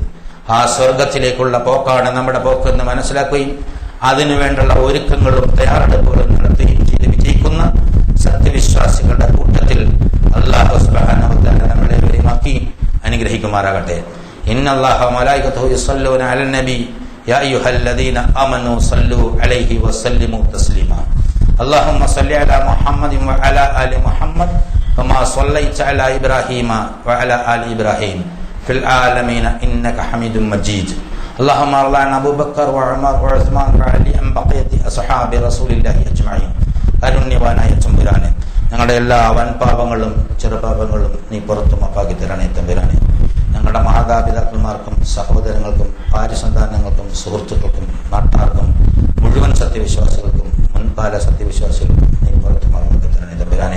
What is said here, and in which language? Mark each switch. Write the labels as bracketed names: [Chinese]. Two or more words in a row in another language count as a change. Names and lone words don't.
[Malayalam] ആ സ്വർഗത്തിലേക്കുള്ള പോക്കാണ് നമ്മുടെ പോക്കെന്ന് മനസ്സിലാക്കുകയും അതിനുവേണ്ടുള്ള ഒരുക്കങ്ങളും തയ്യാറെടുപ്പുകളും നടത്തുകയും ചെയ്ത് വിജയിക്കുന്ന സത്യവിശ്വാസികളുടെ കൂട്ടത്തിൽ [Arabic] الله سبحانه وتعالى [Malayalam] നമ്മളെ ഒരുമാക്കി അനുഗ്രഹിക്കുമാറാകട്ടെ. [Arabic] إن الله وملائكته يصلون على النبي يا أيها الذين آمنوا صلوا عليه وسلموا تسليما. اللهم صل على محمد وعلى آل محمد كما صليت على إبراهيم وعلى آل إبراهيم في العالمين إنك حميد مجيد. اللهم ارض عن أبو بكر وعمر وعثمان وعلي عن بقية أصحاب رسول الله أجمعين. [Malayalam] അരുണ്യവാനായ തമ്പുരാനെ, ഞങ്ങളുടെ എല്ലാ വൻപാപങ്ങളും ചെറുപാപങ്ങളും നീ പുറത്തു മാപ്പാക്കി തരണേ തമ്പുരാനെ. ഞങ്ങളുടെ മാതാപിതാക്കന്മാർക്കും സഹോദരങ്ങൾക്കും ഭാര്യസന്താനങ്ങൾക്കും സുഹൃത്തുക്കൾക്കും നാട്ടാർക്കും മുഴുവൻ സത്യവിശ്വാസികൾക്കും മുൻകാല സത്യവിശ്വാസികൾക്കും നീ പുറത്തു മാപ്പാക്കി തരണേ തമ്പുരാനെ.